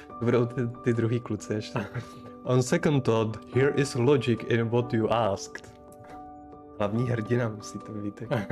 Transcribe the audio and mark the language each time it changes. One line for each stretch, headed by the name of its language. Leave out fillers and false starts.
Czech: To budou ty druhý kluci ještě.
English: On second thought, here is logic in what you asked.
Czech: Hlavní hrdina musí to být.